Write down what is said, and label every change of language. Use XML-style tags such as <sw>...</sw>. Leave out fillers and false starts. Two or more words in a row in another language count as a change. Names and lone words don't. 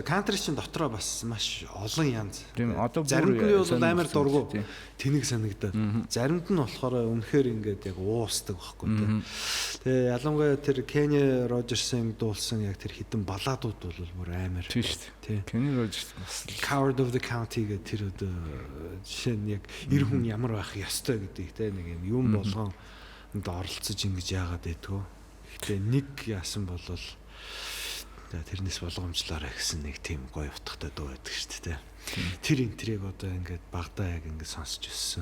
<mn>Country чинь дотроо бас маш олон янз. Тийм одоо заримд нь бол амар дургу тэнэг санагдаад. Заримд нь болохоор үнэхээр ингээд яг уусдаг байхгүй тийм. Тэгээ ялангуяа тэр Kenny Rogers-ын дуулсан яг тэр хитэн балладууд бол бүр амар. Тийм шүү дээ. Kenny Rogers бас Coward of the County гэдэг тэр одоо жишээ нь яг эр хүн ямар байх ёстой гэдэг тийм нэг юм болгонд оролцож ингэж яагаад байдгүй. Гэтэ нэг яасан болвол тэрнээс болгоомжлоорой гэсэн нэг тийм гоё утгатай дуу байдаг шүү дээ. Тэр интриг одоо ингээд багадаа яг ингээд сонсч өссөн.</mn>